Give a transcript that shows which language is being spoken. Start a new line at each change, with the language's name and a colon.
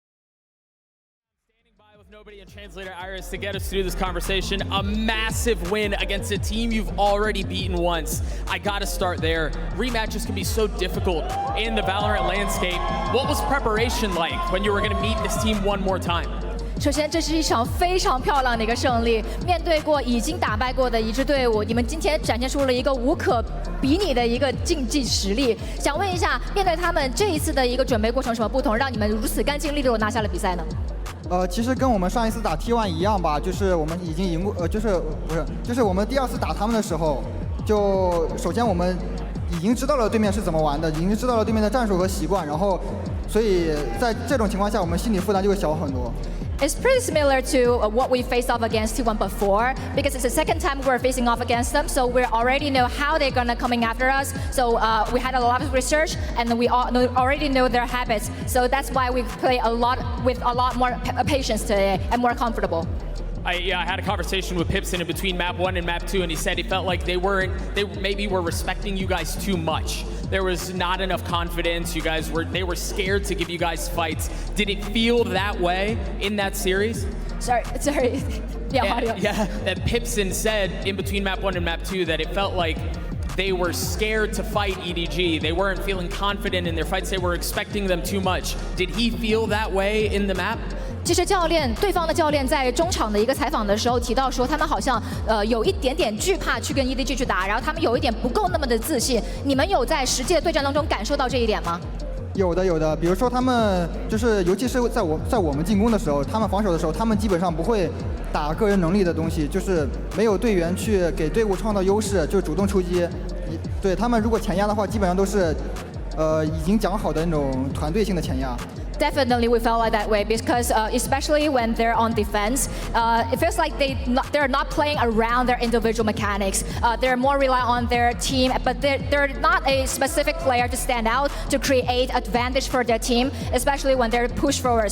English: Standing by with nobody and translator Iris to get us through this conversation. A massive win against a team you've already beaten once. I gotta start there. Rematches can be so difficult in the Valorant landscape. What was preparation like when you were gonna meet this team one more time?
Chinese: 首先，这是一场非常漂亮的一个胜利。面对过已经打败过的一支队伍，你们今天展现出了一个无可比拟的一个竞技实力。想问一下，面对他们这一次的一个准备过程有什么不同，让你们如此干净利落拿下了比赛呢？其实跟我们上一次打 T1 一样吧，就是我们已经赢过，就是我们第2次打他们的时候，就首先我们已经知道了对面是怎么玩的，已经知道了对面的战术和习惯，然后，所以在这种情况下，我们心理负担就会小很多。
English: It's pretty similar to what we faced off against T1 before, because it's the second time we're facing off against them, so we already know how they're gonna coming after us. So we had a lot of research, and we already know their habits. So that's why we play a lot with a lot more patience today and more comfortable. I had a conversation with Pipson in between map 1 and map 2, and he said he felt like they maybe were respecting you guys too much. There was not enough confidence. They were scared to give you guys fights. Did it feel that way in that series? Sorry. Yeah. That Pipson said in between map 1 and map 2 that it felt like they were scared to fight EDG. They weren't feeling confident in their fights. They were expecting them too much. Did he feel that way in the map?
Chinese: 其实对方的教练在中场的一个采访的时候提到说，他们好像有一点点惧怕去跟 EDG 去打，然后他们有一点不够那么的自信。你们有在实际的对战当中感受到这一点吗？有的，比如说他们就是，尤其是在我们进攻的时候，他们防守的时候，他们基本上不会打个人能力的东西，就是没有队员去给队伍创造优势，就主动出击。对他们如果前压的话，基本上都是已经讲好的那种团队性的前压。
English: Definitely, we felt like that way because especially when they're on defense, it feels like they're not playing around their individual mechanics. They're more rely on their team, but they're not a specific player to stand out to create advantage for their team, especially when they're pushed forward.